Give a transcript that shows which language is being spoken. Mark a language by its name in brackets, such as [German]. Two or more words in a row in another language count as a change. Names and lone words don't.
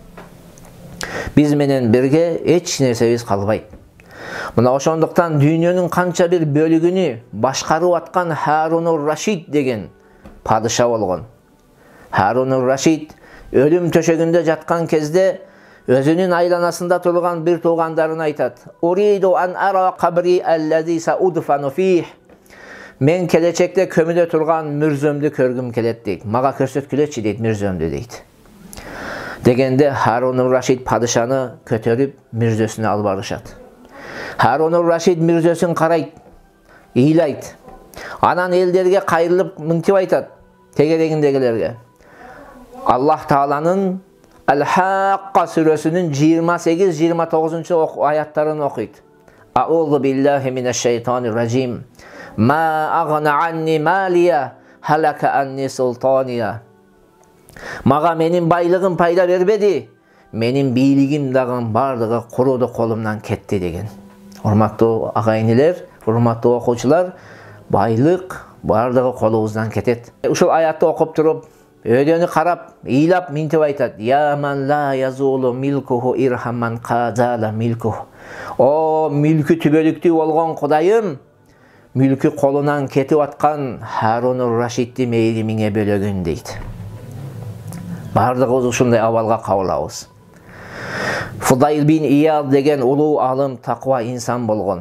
[Kyrgyz] Биз менен бирге эч нерсебиз калбайт. Мына ошондуктан дүйнөнүн канча бир бөлүгүнү башкарып аткан Харунур Рашид деген падыша болгон. Харунур Рашид өлүм төшөгүндө жаткан кезде өзүнүн айланасында турган бир туугандарына айтат: [Arabic] "أريد أن أرى قبري الذي سأدفن فيه." [Kyrgyz] Мен келечекте көмүдө турган мүрзөмдү көргүм келет дейт. Мага көрсөткүлөчү дейт мүрзөмдү дейт. Дегенде Харунур Рашид падышаны көтөрүп мүрзөсүнө алып барышат. Харунур Рашид мүрзөсүн карайт, ыйлайт. Анан элдерге кайрылып мынтип айтат, тегерегиндегилерге. Аллах Тааланын Ал-Хаққа сүрөсүнүн 28-29 аяттарын окуйт. [Arabic] أعوذ بالله من الشيطان الرجيم. ما أغنى عني ماليه هلك عني سلطانيه. [Kyrgyz] Мага менин байлыгым пайда бербеди, менин бийлигим дагы бардыгы куруду колумдан кетти деген. Урматтуу агайынылар, урматтуу окуучулар, байлык бардыгы колубуздан кетет. Ушул аятты окуп туруп, өйдөнү карап, ыйлап минтип айтат: [Arabic] "يا من لا يزول ملكه ارحم من زال ملكه". [Kyrgyz] О, мүлкү түбөлүктүү болгон Кудайым, мүлкү колунан кетип аткан Харунур Рашидти мейримиңе бөлөгүн дейт. Бардыгыбыз ушундай абалга кабылабыз. Фудайл бин Ияд деген улуу алым, таква инсан болгон.